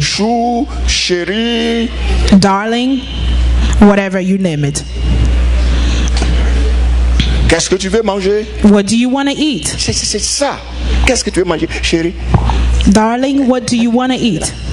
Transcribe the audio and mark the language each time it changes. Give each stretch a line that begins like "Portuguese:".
French: Chou, chérie.
English: Darling, whatever you name it.
French: Qu'est-ce que tu veux manger?
English: What do you want to eat?
French: C'est ça. Qu'est-ce que tu veux manger, chérie?
English: Darling, what do you want to eat?